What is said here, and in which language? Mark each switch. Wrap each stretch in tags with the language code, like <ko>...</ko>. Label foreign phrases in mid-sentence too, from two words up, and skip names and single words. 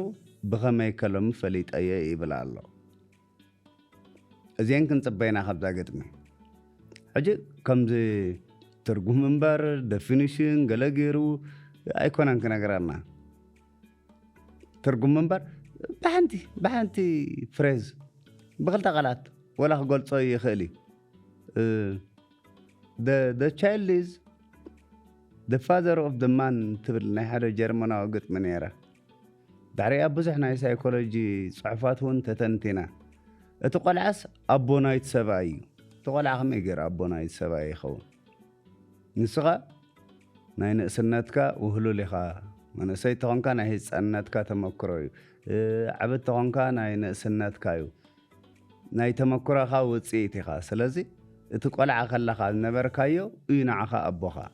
<ti>ብኸመይ ከሎሚ ፈሊጠየ ይብል ኣሎ። እዚአን ክንጽበይና ካብዛ ግጥሚ ሕጂ ከምዚ ትርጉም ምንባር ዴፊኒሽን ገለ ገይሩ ኣይኮነን ክነገረና። ትርጉም ምንባር ብሓንቲ ፍሬዝ ብኽልተ ቃላት ወላ ክገልጾ ይኽእል እዩ።</ti> <en>the child is the father of the man</en> <ti>ትብል ናይ ሓደ ጀርመናዊ ግጥሚ ነይራ። ድሕሪኣ ብዙሕ ናይ ሳይኮሎጂ ፅሑፋት እውን ተተንቲና። እቲ ቆልዓስ ኣቦ ናይቲ ሰብኣይ እዩ። እቲ ቆልዓ ከመይ ገይሩ ኣቦ ናይቲ ሰብኣይ ይኸውን? ንስኻ ናይ ንእስነትካ ውህሉል ኢኻ፣ መንእሰይ ተኾንካ ናይ ህፃንነትካ ተመክሮ እዩ፣ ዓበድ ተኾንካ ናይ ንእስነትካ እዩ፣ ናይ ተመክሮኻ ውፅኢት ኢኻ። ስለዚ እቲ ቆልዓ ከለኻ ዝነበርካዮ እዩ ንዓኻ ኣቦኻ።</ti>